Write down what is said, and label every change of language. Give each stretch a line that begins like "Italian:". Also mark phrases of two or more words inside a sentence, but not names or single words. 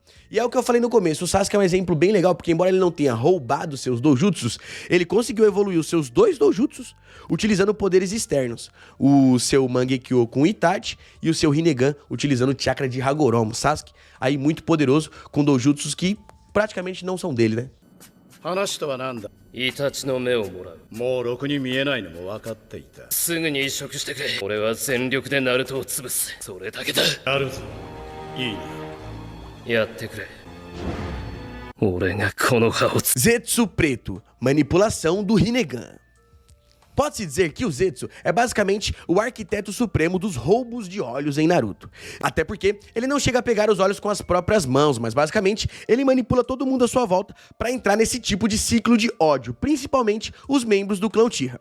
Portuguese: E é o que eu falei no começo, o Sasuke é um exemplo bem legal, porque embora ele não tenha roubado seus doujutsus, ele conseguiu evoluir os seus 2 doujutsus utilizando poderes externos. O seu Mangekyo com o Itachi e o seu Rinnegan utilizando o chakra de Hagoromo. Sasuke aí muito poderoso com doujutsus que praticamente não são dele, né?
Japanese: 話とは何だイタチの目をもらうもうろくに見えないのも分かっていたすぐに移植してくれ俺は全力でナルトを潰すそれだけだやるぞいいなやってくれ
Portuguese: Zetsu Preto, manipulação do Rinnegan. Pode-se dizer que o Zetsu é basicamente o arquiteto supremo dos roubos de olhos em Naruto. Até porque ele não chega a pegar os olhos com as próprias mãos, mas basicamente ele manipula todo mundo à sua volta para entrar nesse tipo de ciclo de ódio, principalmente os membros do clã Uchiha.